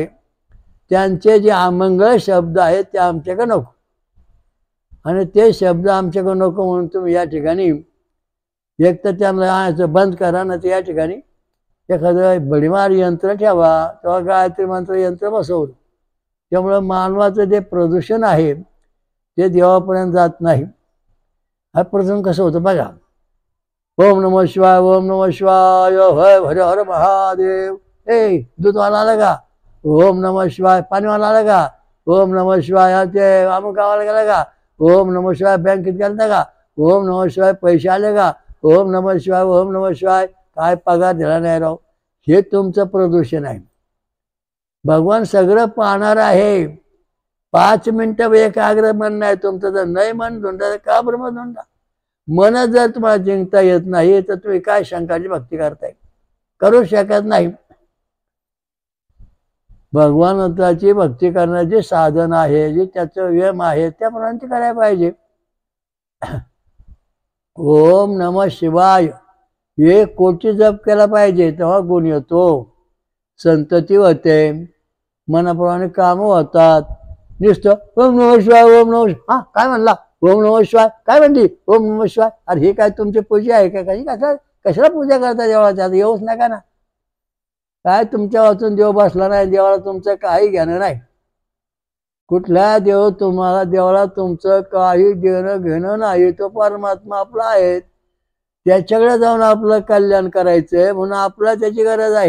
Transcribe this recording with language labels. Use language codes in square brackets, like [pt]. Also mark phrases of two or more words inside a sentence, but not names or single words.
[mr] त्यांचे जे अमंगळ शब्द आहेत ते आमच्याकडे नको, आणि ते शब्द आमच्याकडे नको म्हणून तुम्ही या ठिकाणी एक तर त्यांना आणायचं बंद करा, ना तर या ठिकाणी एखादं बडीमार यंत्र ठेवा, तेव्हा गायत्री मंत्र यंत्र बसवलं. त्यामुळं मानवाचं जे प्रदूषण आहे ते देवापर्यंत जात नाही. हा प्रसंग कसं होतं बघा. [sa] ओम नमः शिवाय, ओम नमः शिवाय, हर हर महादेव. [mr] दूधवाला आला का? [sa] ओम नमः शिवाय. [mr] पाणीवाला आला का? [sa] ओम नमः शिवाय. [mr] ते अमुक गावाला गेला का? [sa] ओम नमः शिवाय. [mr] बँकेत गेलता का? [sa] ओम नमः शिवाय. [mr] पैसे आले का? [sa] ओम नमः शिवाय, ओम नमः शिवाय. [mr] काय पगार दिला नाही राव. हे तुमचं प्रदूषण आहे. भगवान सगळं पाहणार आहे. 5 मिनिटं एकाग्र मन नाही तुमचं, जर नाही मन धुंडा का ब्रह्म धुंडा. मन जर तुम्हाला जिंकता येत नाही तर तुम्ही काय शंकराची भक्ती करताय? करू शकत नाही. भगवंताची भक्ती करण्याचे साधन आहे, जे त्याचं व्यम आहे त्याप्रमाणे ते करायला पाहिजे. [sa] ओम नमः शिवाय [mr] 1 कोटी जप केला पाहिजे, तेव्हा गुण येतो, संतती होते, मनाप्रमाणे कामं होतात. [sa] नुसतं ओम नमः शिवाय ओम नमः शिवाय, [mr] हा काय म्हणला, [sa] ओम नमः शिवाय [mr] काय म्हणली, [sa] ओम नमः शिवाय. [mr] अरे हे काय तुमची पूजा आहे का? कशाला पूजा करता देवाची? आता येऊच नका ना. काय तुमच्या वाचून देव बसला नाही, देवाला तुमचं काही घेणं नाही. कुठल्या देवाला तुमचं काही देणं घेणं नाही. तो परमात्मा आपला आहे, त्याच्याकडे जाऊन आपलं कल्याण करायचंय, म्हणून आपला त्याची गरज आहे.